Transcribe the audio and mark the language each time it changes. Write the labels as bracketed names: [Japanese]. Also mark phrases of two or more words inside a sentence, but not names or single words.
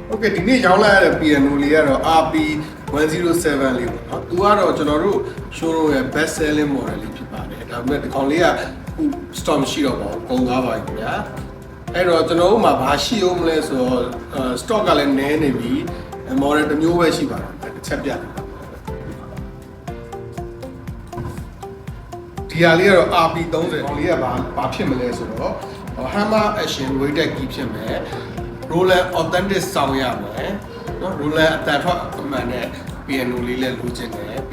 [Burmese] ဟုတ်ကဲ့ဒီနေ့ရောင်းလိုက်ရတဲ့ piano လေးကတော့ RP107 လေးပေါ့နော်သူကတော့ကျွန်တော်တို့ showroom ရဲ့ [English] best selling model [Burmese] လေးဖြစ်ပါတယ်ဒါပေမဲ့ဒီကောင်လေးကခု stock မရှိတော့ပါဘူးကုန်သွားပါပြီခင်ဗျာအဲ့တော့ကျွန်တော်တို့မှာဘာရှိအောင်မလဲဆိုတော့ stock ကလည်းနည်းနေပြီ model တစ်မျိုးပဲရှိပါတယ်တစ်ချက်ပြတယ် ဒီဟာလေးကတော့ RP30 ကောင်လေးကဘာဖြစ်မလဲဆိုတော့ [English] Hammer Action Weighted Key [Burmese] ဖြစ်မယ် [English] Roland Authentic Sound [Burmese] ရမယ်နော် Roland အတန်ထွက်အမှန်နဲ့ piano လေးလည်းလိုချင်တယ်ပြီး